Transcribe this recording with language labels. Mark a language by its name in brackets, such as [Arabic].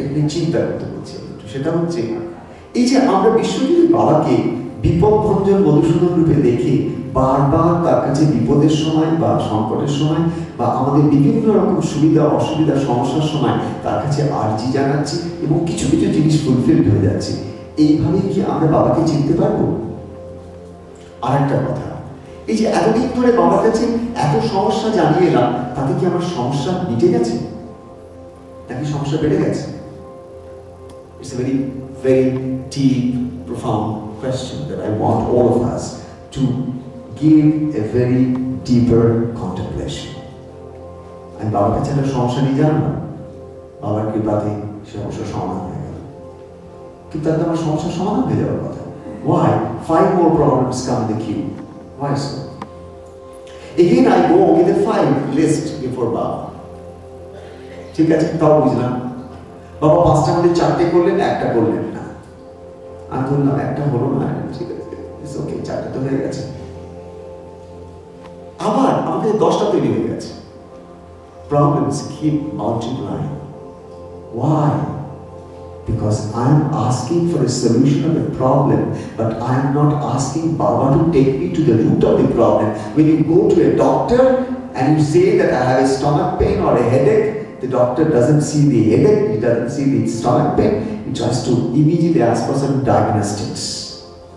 [Bangla] এটা নিয়ে চিন্তা করতে বলছি। সেটা হচ্ছে এই যে আমরা বিশ্বজুড়ে বাবাকে বিপদভঞ্জন মধুসূদন রূপে দেখে বারবার তার কাছে বিপদের সময় বা সংকটের সময় বা আমাদের বিভিন্ন রকম সুবিধা অসুবিধা সমস্যার সময় তার কাছে আর্জি জানাচ্ছি এবং কিছু কিছু জিনিস ফুলফিলড হয়ে যাচ্ছে। এইভাবেই কি আমরা বাবাকে চিনতে পারবো? আর একটা কথা, এই যে এতদিন ধরে বাবার কাছে এত সমস্যা জানিয়ে এলাম, তাতে কি আমার সমস্যা মিটে গেছে নাকি সমস্যা বেড়ে গেছে? [English] It's a very, very deep, profound question that I want all of us to give a very deeper contemplation. [Bangla] আমি বাবার কাছে একটা সমস্যা নিয়ে জানলাম, বাবার কৃপাতে সে অবশ্য সমাধান হয়ে গেল। কিন্তু তাতে আমার সমস্যার সমাধান হয়ে যাওয়ার কথা। [English] Why? 5 more problems come in the queue. Why so? Again I go with a 5 list before Baba. [Bangla] ঠিক আছে, তাও বুঝলাম। বাবা 5টার মধ্যে 4টে করলেন, 1টা করলেন না। আমি বললাম 1টা হলো না, ঠিক আছে, [English] it's okay, [Bangla] 4টে তো হয়ে গেছে। আবার আমাদের 10টা তৈরি হয়ে গেছে। [English] Problems keep multiplying. Why? Because I am asking for a solution of the problem, but I am not asking Baba to take me to the root of the problem. When you go to a doctor and you say that I have a stomach pain or a headache, the doctor doesn't see the headache, he doesn't see the stomach pain, he tries to immediately ask for some diagnostics.